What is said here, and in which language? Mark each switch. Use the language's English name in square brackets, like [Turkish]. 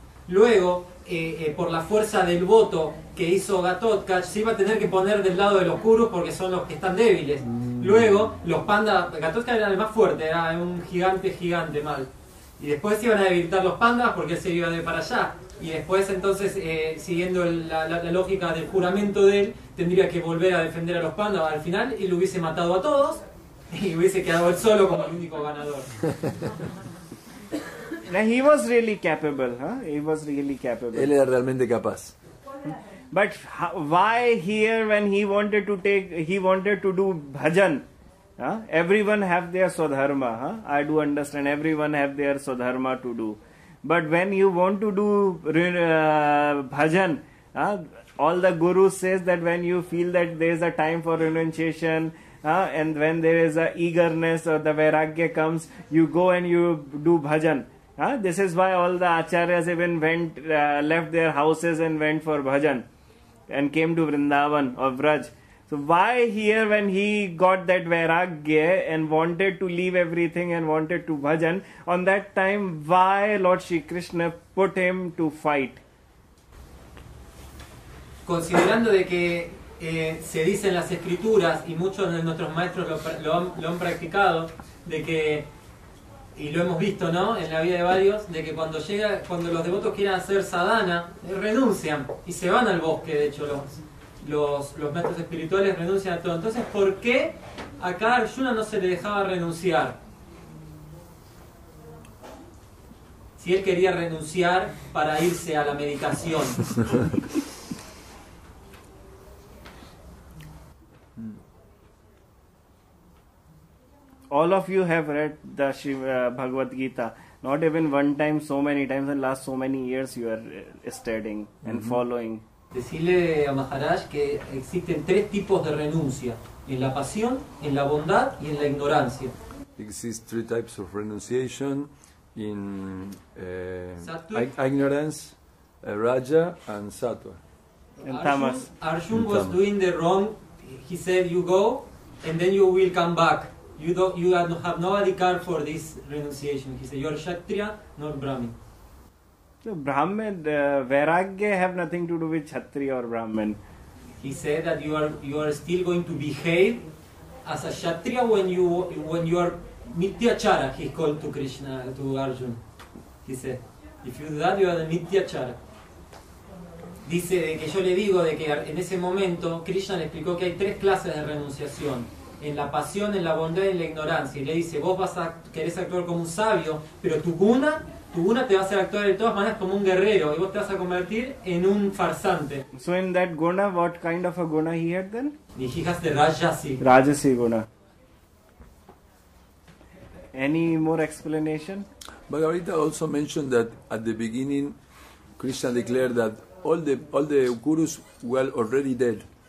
[Spanish] Luego, por la fuerza del voto que hizo Gatotkaksha, se iba a tener que poner del lado de los Kurus porque son los que están débiles. Luego, los Pandavas, Gatotkaksha era el más fuerte, era un gigante mal. Y después se iban a debilitar los pandas porque él se iba de para allá. Y después entonces, siguiendo la lógica del juramento de él, tendría que volver a defender a los pandas al final y lo hubiese matado a todos y hubiese quedado él solo como el único ganador. [English] Now he was really capable, huh? He was really capable. [Spanish] Él era realmente capaz. [English] But why here when he wanted to do bhajan? Huh? Everyone have their swadharma. Huh? I do understand. Everyone have their swadharma to do. But when you want to do bhajan, all the gurus says that when you feel that there is a time for renunciation, and when there is a eagerness or the vairagya comes, you go and you do bhajan. This is why all the acharyas even left their houses and went for bhajan and came to Vrindavan or Vraj. So why here when he got that vairagya and wanted to leave everything and wanted to bhajan, on that time why Lord Shri Krishna put him to fight? [Spanish] Considerando de que se dice en las escrituras, y muchos de nuestros maestros lo han practicado, de que, y lo hemos visto, ¿no?, en la vida de varios, de que cuando los devotos quieren hacer sadhana, renuncian y se van al bosque. De hecho, los maestros espirituales renuncian a todo. Entonces, ¿por qué acá a Arjuna no se le dejaba renunciar? Si él quería renunciar para irse a la meditación. [English] All of you have read the Bhagavad Gita. Not even one time, so many times, and last so many years you are studying and following. [Spanish] Decirle a Maharaj que existen 3 tipos de renuncia: en la pasión, en la bondad y en la ignorancia. [English] Exist 3 types of renunciation in ignorance, raja, and sattva. And tamas. Arjuna was doing the wrong. He said, "You go, and then you will come back. You have no adhikar for this renunciation." He said, "You are Kshatriya, not Brahmin." So Brahmin, vairagya have nothing to do with Kshatriya or Brahmin. He said that you are still going to behave as a Kshatriya when you are Mityachara. He called to Krishna, to Arjuna. He said, if you do that, you are the Mityachara. [Spanish] Dice de que yo le digo de que en ese momento Krishna le explicó que hay 3 clases de renunciación: en la pasión, en la bondad y en la ignorancia. Y le dice, vos querés actuar como un sabio, pero tu guna te va a hacer actuar de todas maneras como un guerrero, y vos te vas a convertir en un farsante. [English] So in that guna, what kind of a guna he had then? He has the Rajasi. Rajasi guna. Any more explanation? Bhagavad Gita also mentioned that at the beginning, Krishna declared that all the gurus were already dead.